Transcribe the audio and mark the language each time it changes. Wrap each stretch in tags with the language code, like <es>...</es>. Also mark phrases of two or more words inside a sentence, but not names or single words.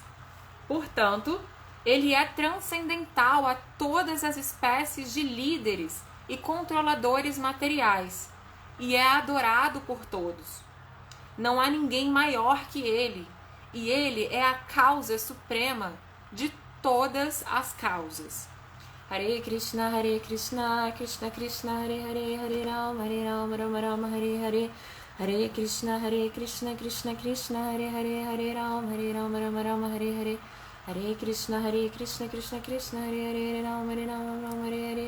<pt>Portanto, ele é transcendental a todas as espécies de líderes e controladores materiais, e é adorado por todos. Não há ninguém maior que ele, e ele é a causa suprema de todas as causas.</pt> <sa>Hare Krishna, Krishna Krishna, Hare Hare, Hare Rama, Rama Rama, Hare Hare. Hare Krishna, Krishna Krishna, Hare Hare, Hare Rama, Rama Rama, Hare Hare. Hare Krishna, Krishna Krishna, Hare Hare, Hare Rama, Rama, Hare Hare.</sa>